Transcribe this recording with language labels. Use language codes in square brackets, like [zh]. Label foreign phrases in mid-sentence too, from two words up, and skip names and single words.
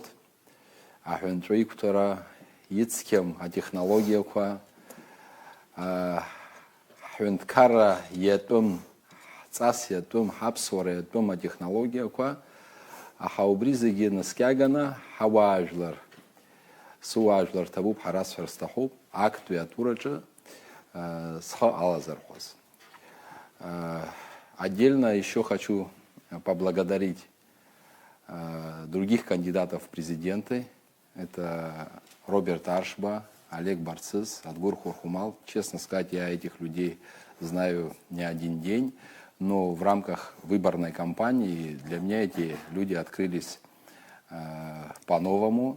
[ab] Аҳәынҵәа иқәҭәара, ицқьам атехнологиақәа, ҳҳәынҭқарра иатәым, ҳҵас иатәым, ҳаԥсуара иатәым атехнологиақәа, аха убри зегьы наскьаганы ҳауаажәлар, сыуаажәлар ҭабуп, ҳара сҳәар сҭахуп, актәи атураҿы схы алазархәаз. [ru] Отдельно еще хочу поблагодарить других кандидатов в президенты. Это Роберт Аршба, Олег Барцис, Адгур Хурхумал. Честно сказать, я этих людей знаю не один день, но в рамках выборной кампании для меня эти люди открылись по-новому.